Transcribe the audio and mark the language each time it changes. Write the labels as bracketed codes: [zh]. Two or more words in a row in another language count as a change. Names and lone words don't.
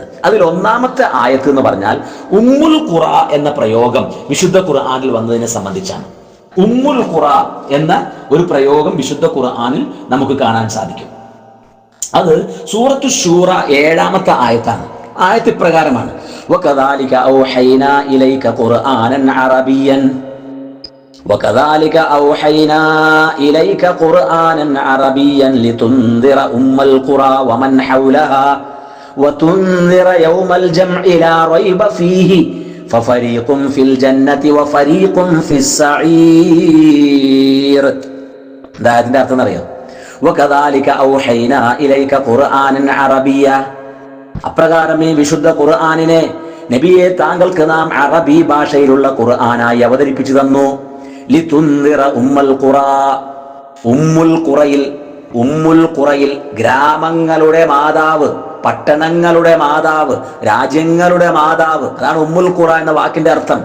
[ml] അതിൽ ഒന്നാമത്തെ ആയത്ത് എന്ന് പറഞ്ഞാൽ ഉമ്മുൽ ഖുറ എന്ന പ്രയോഗം വിശുദ്ധ ഖുർആനിൽ വന്നതിനെ സംബന്ധിച്ചാണ്. ഉമ്മുൽ ഖുറ എന്ന ഒരു പ്രയോഗം വിശുദ്ധ ഖുർആനിൽ നമുക്ക് കാണാൻ സാധിക്കും. അത് സൂറത്തു ശൂറ 7-ാമത്തെ ആയത്താണ്. ആയത്ത് ഇപ്രകാരമാണ്: [ar] وكذلك أوحينا إليك قرآنا عربيا وكذلك أوحينا إليك قرآنا عربيا لتنذر أم القرى ومن حولها وتنذر يوم الجمع لا ريب فيه ففريق في الجنة وفريق في السعير. [ml] ഇതിന്റെ അർത്ഥം അറിയോ? [ar] وكذلك أوحينا إليك قرآنا عربيا, [ml] അപ്രകാരം ഈ വിശുദ്ധ ഖുർആനിനെ നബിയെ താങ്കൾക്ക് നാം അറബി ഭാഷയിലുള്ള ഖുർആനായി അവതരിപ്പിച്ചു തന്നു. [ar] لتنذر أم القرى, [ml] ഉമ്മുൽ ഖുറയിൽ ഗ്രാമങ്ങളുടെ മാതാവ്, പട്ടണങ്ങളുടെ മാതാവ്, രാജ്യങ്ങളുടെ മാതാവ്, അതാണ് ഉമ്മുൽ ഖുറ എന്ന വാക്കിന്റെ അർത്ഥം.